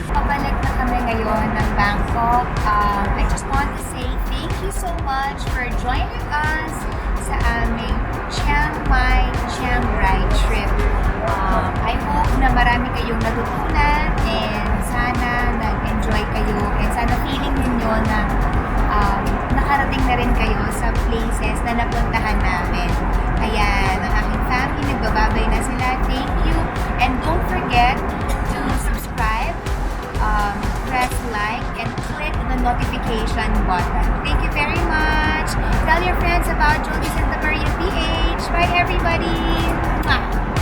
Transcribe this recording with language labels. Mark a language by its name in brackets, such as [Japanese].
[Filipino] Pabalik na kami ngayon ng Bangkok. [English] I just want to say thank you so much for joining us [Filipino] sa aming [English] Chiang Mai, Chiang Rai trip. I hope [Filipino] na marami kayong natutunan and sana nag-enjoy kayo and sana feeling ninyo na nakarating na rin kayo sa places na napuntahan namin. Ayan, ang aking family, nagbababay na sila. [English] Thank you. And don't forget to subscribe, press like, and click the notification button. Thank you very much. Tell your friends about Jody Santa Maria PH. Bye everybody. Mwah.